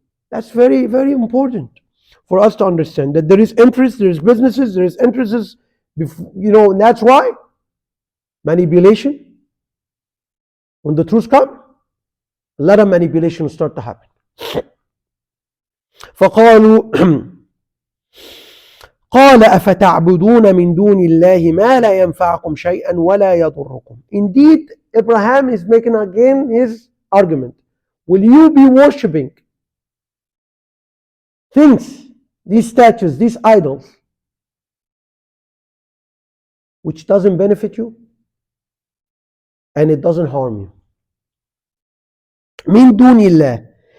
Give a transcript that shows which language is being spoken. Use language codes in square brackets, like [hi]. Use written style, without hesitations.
[en] That's very, very important for us to understand that there is interest, there is businesses, there is interests. And that's why manipulation. When the truth comes, a lot of manipulation will start to happen. [ar] فقالوا قال أفتعبدون من دون الله ما لا ينفعكم شيئا ولا يضركم. [en] Indeed, Abraham is making again his argument. Will you be worshipping things, these statues, these idols, which doesn't benefit you and it doesn't harm you? [ar] من دون الله